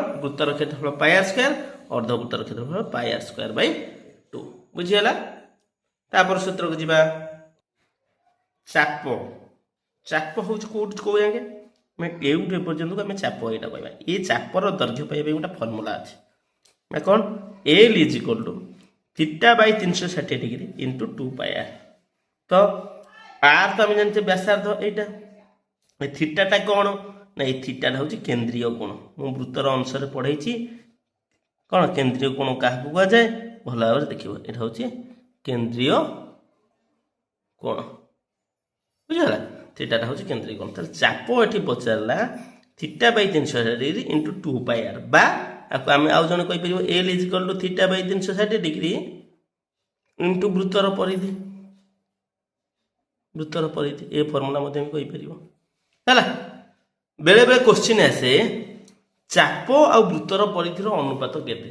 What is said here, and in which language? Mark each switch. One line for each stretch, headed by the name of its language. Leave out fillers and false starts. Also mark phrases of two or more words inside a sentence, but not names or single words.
Odia: ବୃତ୍ତର କ୍ଷେତ୍ରଫଳ πr², ଅର୍ଦ୍ଧବୃତ୍ତର କ୍ଷେତ୍ରଫଳ πr²/2। ବୁଝିଗଲା। ତାପରେ ସୂତ୍ରକୁ ଯିବା। ଚାପ, ଚାପ ହେଉଛି କୋଉଠି କୋଉ ଯାକେ ମାନେ ଏଉଠୁ ଏପର୍ଯ୍ୟନ୍ତକୁ ଆମେ ଚାପ ଏଇଟା କହିବା। ଏ ଚାପର ଦୈର୍ଘ୍ୟ ପାଇବା ପାଇଁ ଗୋଟେ ଫର୍ମୁଲା ଅଛି ନା କ'ଣ? L = θ/360° × 2πr। ତ r ତ ଆମେ ଜାଣିଛେ ବ୍ୟାସାର୍ଦ୍ଧ, ଏଇଟା ଥିଟାଟା କ'ଣ ନା ଏଇ ଥିଟାଟା ହେଉଛି କେନ୍ଦ୍ରୀୟ କୋଣ। ମୁଁ ବୃତ୍ତର ଅଂଶରେ ପଢ଼େଇଛି କ'ଣ କେନ୍ଦ୍ରୀୟ କୋଣ କାହାକୁ କୁହାଯାଏ, ଭଲ ଭାବରେ ଦେଖିବ। ଏଇଟା ହେଉଛି କେନ୍ଦ୍ରୀୟ କୋଣ। ବୁଝିଗଲା। ଥିଟାଟା ହେଉଛି କେନ୍ଦ୍ରୀୟ କୋଣ। ତାହେଲେ ଚାପ ଏଠି ପଚାରିଲା θ/360° × 2πr, ବା ଆକୁ ଆମେ ଆଉ ଜଣେ କହିପାରିବ L = θ/360° × ବୃତ୍ତର ପରିଧି। ବୃତ୍ତର ପରିଧି ଏ ଫର୍ମୁଲା ମଧ୍ୟ ଆମେ କହିପାରିବ ହେଲା। ବେଳେ ବେଳେ କ୍ୱେଶ୍ଚିନ୍ ଆସେ ଚାପ ଆଉ ବୃତ୍ତର ପରିଧିର ଅନୁପାତ କେତେ?